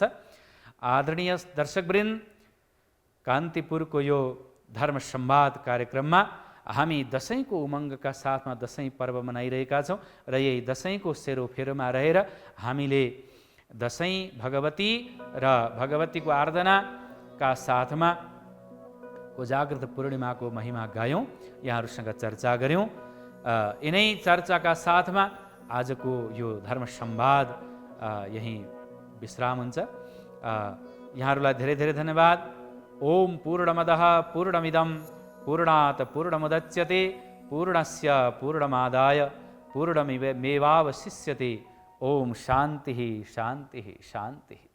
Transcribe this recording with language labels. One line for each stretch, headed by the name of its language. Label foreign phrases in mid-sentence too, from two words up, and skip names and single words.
Nepali: आदरणीय दर्शकवृन्द, कान्तिपुरको यो धर्म संवाद कार्यक्रममा हामी दसैँको उमङ्गका साथमा दसैँ पर्व मनाइरहेका छौँ र यही दसैँको सेरोफेरोमा रहेर हामीले दसैँ भगवती र भगवतीको आराधनाका साथमा कोजाग्रत पूर्णिमाको महिमा गायौँ, यहाँहरूसँग चर्चा गऱ्यौँ। यिनै चर्चाका साथमा आजको यो धर्म संवाद यहीँ विश्राम हुन्छ। यहाँहरूलाई धेरै धेरै धन्यवाद।
Sanskrit: ओम पूर्णमदः पूर्णमिदं पूर्णात् पूर्णमुदच्यते पूर्णस्य पूर्णमादाय पूर्णमेवावशिष्यते। ओम शान्तिः शान्तिः शान्तिः।